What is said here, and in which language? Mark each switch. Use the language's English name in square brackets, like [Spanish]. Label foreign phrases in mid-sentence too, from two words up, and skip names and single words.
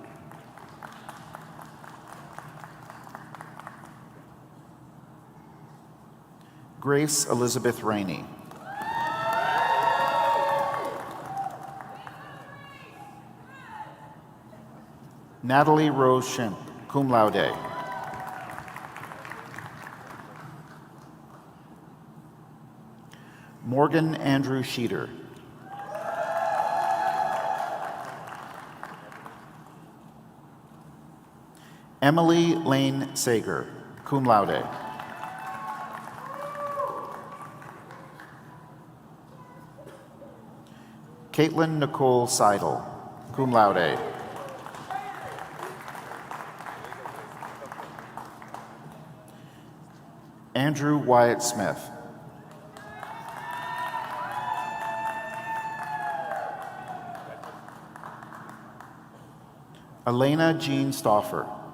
[English] Grace Elizabeth Rainey. Natalie Rose Shimp, [Latin] cum laude. [English] Morgan Andrew Sheeter. Emily Lane Sager, [Latin] cum laude. [English] Caitlin Nicole Seidel, [Latin] cum laude. [English] Andrew Wyatt Smith. Elena Jean Stauffer.